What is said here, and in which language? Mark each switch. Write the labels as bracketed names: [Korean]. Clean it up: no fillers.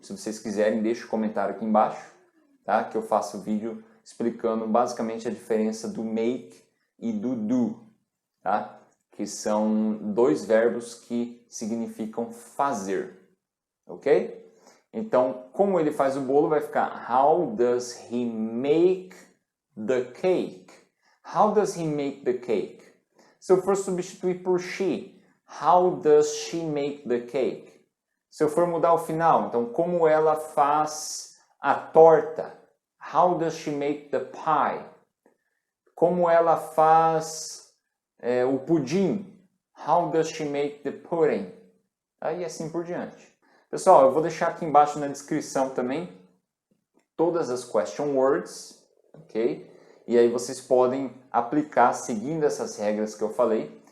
[Portuguese] Se vocês quiserem, deixe um comentário aqui embaixo, tá? Que eu faço o vídeo explicando basicamente a diferença do make e do do, tá? Que são dois verbos que significam fazer, ok? Então, como ele faz o bolo, vai ficar [English] how does he make the cake? How does he make the cake? [Portuguese] Se eu for substituir por [English] she, how does she make the cake? [Portuguese] Se eu for mudar o final, então, como ela faz a torta? [English] How does she make the pie? [Portuguese] Como ela faz o pudim? [English] How does she make the pudding? [Portuguese] E assim por diante. Pessoal, eu vou deixar aqui embaixo na descrição também todas as question words, ok? E aí vocês podem aplicar seguindo essas regras que eu falei.